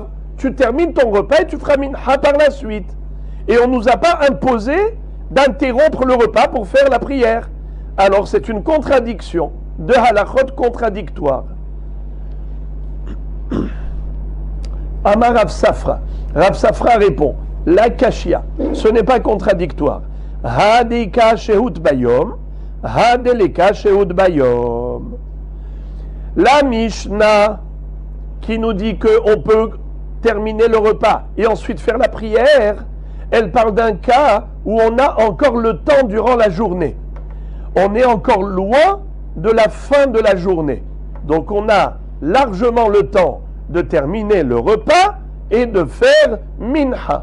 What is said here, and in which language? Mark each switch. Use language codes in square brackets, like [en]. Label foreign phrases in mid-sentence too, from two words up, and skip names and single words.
[fr] Tu termines ton repas et tu feras Minha par la suite. Et on ne nous a pas imposé d'interrompre le repas pour faire la prière. Alors c'est une contradiction, de halachot contradictoires. [arc] אמר רב ספרא. [fr] Rav Safra répond, [arc] לא קשיא, [fr] ce n'est pas contradictoire. [arc] הא דאיכא שהות ביום, הא דליכא שהות ביום. [fr] La Mishnah qui nous dit qu'on peut terminer le repas et ensuite faire la prière, elle parle d'un cas où on a encore le temps durant la journée. On est encore loin de la fin de la journée. Donc on a largement le temps de terminer le repas et de faire Minha.